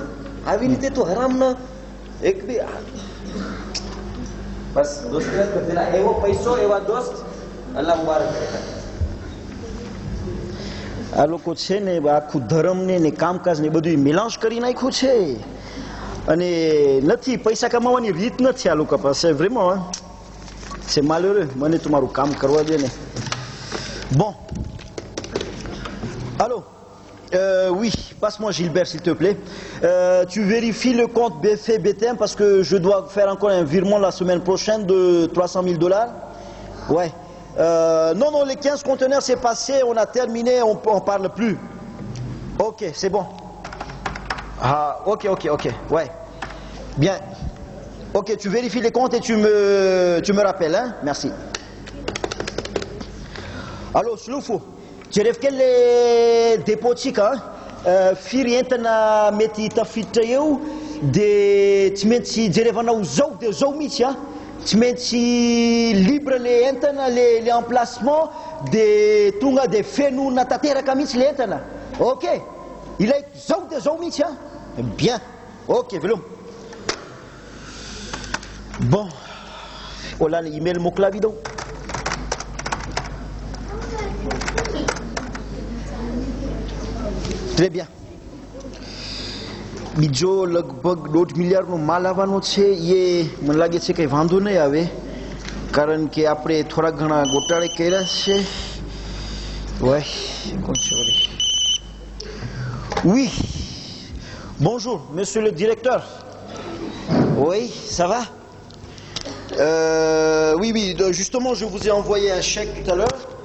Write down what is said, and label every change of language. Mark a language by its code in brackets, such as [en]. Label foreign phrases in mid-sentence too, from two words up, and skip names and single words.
[gu] આવી રીતે તું હરામના એક બી બસ દોસ્ત એવો પૈસો એવા દોસ્ત અલ્લાહ મુબારક કરે. આ લોકો છે ને આખું ધર્મને ને કામકાજ ને બધું મિલાંશ કરી નાખ્યું છે, અને નથી પૈસા કમાવાની રીત નથી આ લોકો પાસે. [fr] vraiment c'est malheureux. [gu] મને તમારું કામ કરવા દે ને. [fr] Bon, allô, oui, passe-moi Gilbert s'il te plaît. Tu vérifies le compte BF BTM parce que je dois faire encore un virement la semaine prochaine de 300 000 $. Ouais. Non, non, les 15 conteneurs c'est passé, on a terminé, on parle plus. Ok, c'est bon. Ah, ok, ouais. Bien. Ok, tu vérifies les comptes et tu me rappelles, hein? Merci. Allô, Sloufou. Tu rêves quel dépôt de chica? [mg] Firi entana meti tafitra eo de tsy maintsy jerevanao zao de zao mihitsy a. Tsy maintsy libre le entana le emplacement de tonga de fenona tanteraka mihitsy le entana. Ok, ilaiko zao de zao mihitsy a. [fr] Bien. Ok, velom. [mg] Bon, olana email moklavi dao. [fr] Très bien. [gu] બીજો લગભગ 1.5 મિલિયનનો માલ આવવાનો છે. એ મને લાગે છે કંઈ વાંધો નહીં આવે, કારણ કે આપણે થોડા ઘણા ગોટાળે કર્યા છે. [fr] Ouais, oui. Bonjour, monsieur le directeur. Oui, ça va? Oui, oui, justement, je vous ai envoyé un chèque tout à l'heure.